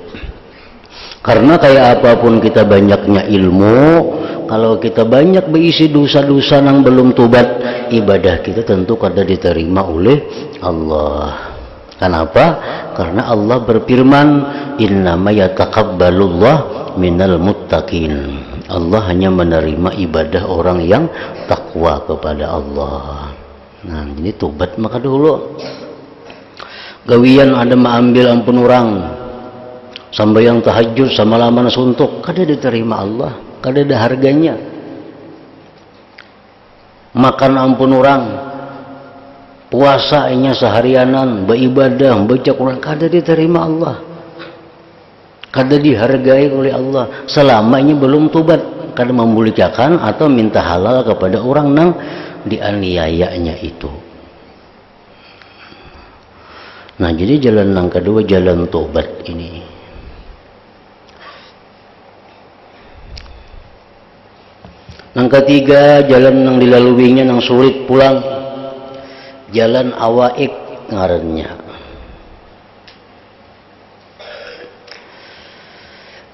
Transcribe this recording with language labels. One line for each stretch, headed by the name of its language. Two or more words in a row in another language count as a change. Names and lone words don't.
Indonesian: Karena kayak apapun kita banyaknya ilmu, kalau kita banyak berisi dosa-dosa yang belum tobat, ibadah kita tentu kada diterima oleh Allah. Kenapa? Karena Allah berfirman,
Arabic: إنما يتقبل الله من المتقين.
Indonesian: Allah hanya menerima ibadah orang yang takwa kepada Allah. Nah, ini tobat maka dulu.
Banjar: Gawian ada mengambil ampun orang, sambayang tahajud sama lama suntuk, kada diterima Allah, kada ada harganya.
Indonesian: Makan ampun orang, puasanya seharianan, beribadah, baca Quran, kada diterima Allah, kada dihargai oleh Allah selama ini belum tobat, kada memulikakan atau minta halal kepada orang yang dianiayanya itu. Nah, jadi jalan yang kedua jalan tobat ini. Yang ketiga jalan yang dilaluinya yang sulit pulang, jalan awaik ngarannya.